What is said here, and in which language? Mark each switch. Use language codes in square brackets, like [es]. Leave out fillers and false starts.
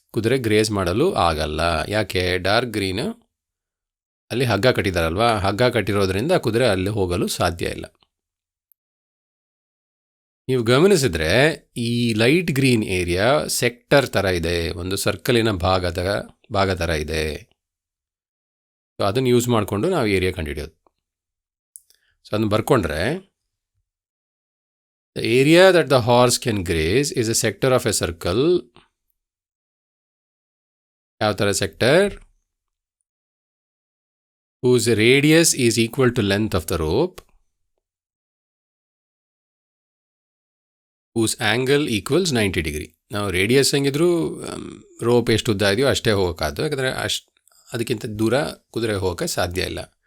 [kn] ಕುದುರೆ ಗ್ರೇಸ್ ಮಾಡಲು ಆಗಲ್ಲ. ಯಾಕೆ? ಡಾರ್ಕ್ ಗ್ರೀನ್ ಅಲ್ಲಿ ಹಗ್ಗ ಕಟ್ಟಿದಾರಲ್ವಾ, ಹಗ್ಗ ಕಟ್ಟಿರೋದ್ರಿಂದ ಕುದುರೆ ಅಲ್ಲಿ ಹೋಗಲು ಸಾಧ್ಯ ಇಲ್ಲ. ನೀವು ಗಮನಿಸಿದ್ರೆ ಈ ಲೈಟ್ ಗ್ರೀನ್ ಏರಿಯಾ ಸೆಕ್ಟರ್ ಥರ ಇದೆ, ಒಂದು ಸರ್ಕಲಿನ ಭಾಗ ಥರ ಇದೆ. ಸೊ ಅದನ್ನು ಯೂಸ್ ಮಾಡಿಕೊಂಡು ನಾವು ಏರಿಯಾ ಕಂಡುಹಿಡಿಯೋದು. ಸೊ ಅದನ್ನು ಬರ್ಕೊಂಡ್ರೆ, [en] the area that the horse can graze is a sector of a circle. [kn] ಯಾವ ಥರ sector? [en] whose radius is equal to length of the rope, whose angle equals 90 degree. [kn] ನಾವು radius ಹೆಂಗಿದ್ರು rope ಎಷ್ಟು ಉದ್ದ ಇದೆಯೋ ಅಷ್ಟೇ ಹೋಗೋಕ್ಕಾದ್ದು, ಯಾಕಂದರೆ ಅದಕ್ಕಿಂತ ದೂರ ಕುದುರೆ ಹೋಗೋಕ್ಕೆ ಸಾಧ್ಯ ಇಲ್ಲ.